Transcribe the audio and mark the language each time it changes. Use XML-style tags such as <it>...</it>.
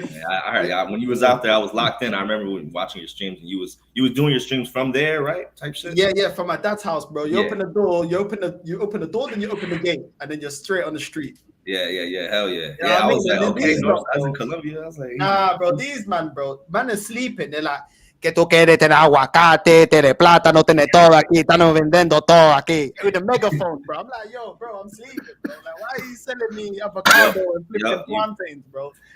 <en>I heard when you was out there, I was locked in. I remember watching your streams, and you was doing your streams from there, right? Type shit. Yeah, from my dad's house, bro. You open the door, you open the door, then you open the gate, and then you're straight on the street. Yeah. Hell yeah. I was like, okay, I was in Colombia. I was like, nah, bro. These man is sleeping. They're like,</en> <es>que tú quieres tener aguacate, tener plátano, tener todo aquí, estamos vendiendo todo aquí.</es> <en>With a megaphone, bro. I'm like, yo, bro, I'm sleeping, bro. Like, why are you selling me avocado and flipping plantains, bro?</en>